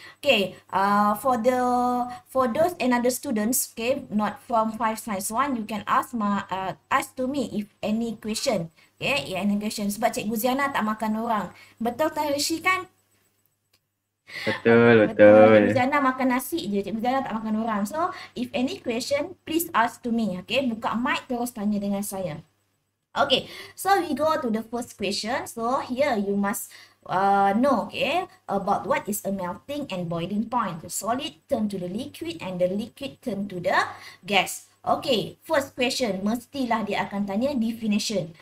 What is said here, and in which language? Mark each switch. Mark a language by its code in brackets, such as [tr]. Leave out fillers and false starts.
[en] Okay, for those and other students, okay, not from 5 science 1, you can ask to me if any question. Okay, any question. [ms] Sebab Cikgu Ziana tak makan orang. Betul tak Rishi kan? Betul. Cikgu Ziana makan nasi je. Cikgu Ziana tak makan orang. [en] So, if any question, please ask to me. [ms] Okay, buka mic terus tanya dengan saya. [en] Okay, so we go to the first question. So, here you must know, okay, about what is a melting and boiling point. The solid turn to the liquid and the liquid turn to the gas. Okay, first question, [ms] mestilah dia akan tanya definition.